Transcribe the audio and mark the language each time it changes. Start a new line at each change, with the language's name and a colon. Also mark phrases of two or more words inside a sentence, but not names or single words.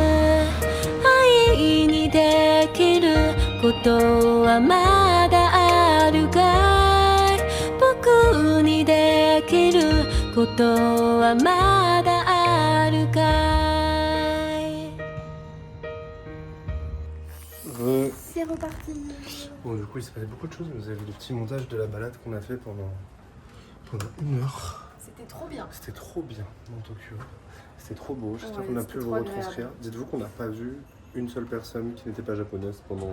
Japanese: 愛にできることはまだあるかい僕にできることはまだあるかい
French: C'est reparti. Bon, du coup, il s'est passé beaucoup de choses. Vous avez vu le petit montage de la balade qu'on a fait pendant 1 heure. C'était trop bien. C'était trop bien dans Tokyo. C'était trop beau. J'espère Ouais, qu'on a c'était pu vous trop retranscrire. agréable. Dites-vous qu'on n'a pas vu une seule personne qui n'était pas japonaise pendant